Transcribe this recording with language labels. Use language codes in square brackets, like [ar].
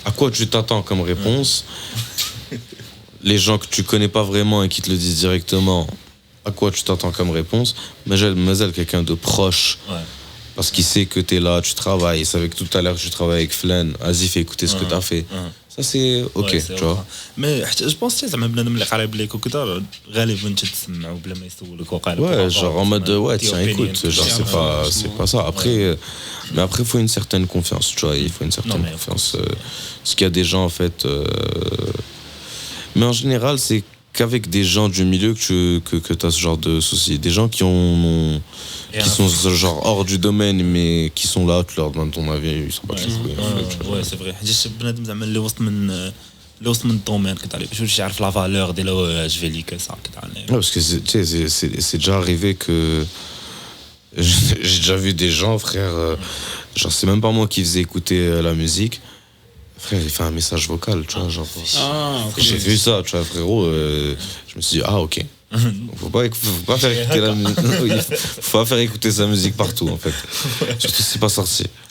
[fr] à quoi tu t'attends comme réponse les gens que tu connais pas vraiment et qui te le disent directement à quoi tu t'attends comme réponse mais quelqu'un de proche parce qu'il sait que t'es là tu travailles il savait que tout à l'heure tu travailles avec Flan vas-y fais écouter ce que t'as fait ça c'est ok tu vois mais je pense que [ar] زعما بنادم اللي قريب ليك وكذا غالبا تتسمعوا بلا ما يسولك وقال [fr] ouais genre en mode ouais tiens écoute genre c'est pas ça après mais après il faut une certaine confiance tu vois il faut une certaine confiance parce qu'il y a des gens en fait mais en général c'est qu'avec des gens du milieu que tu as ce genre de soucis des gens qui sont genre hors du domaine mais qui sont là tu leur demandes ton avis ils sont pas ouais c'est vrai [ar] حاجه بنادم زعما اللي وسط من الدومين كتعرف باش يعرف لا فالور ديالو اش في ليك صح كتعرف [fr] parce que tu sais c'est déjà arrivé que j'ai déjà vu des gens frère genre c'est même pas moi qui faisais écouter la musique frère il fait un message vocal tu vois genre j'ai vu ça tu vois frérot je me suis dit ah ok faut pas faire écouter faut pas faire écouter sa musique partout en fait surtout si c'est pas sorti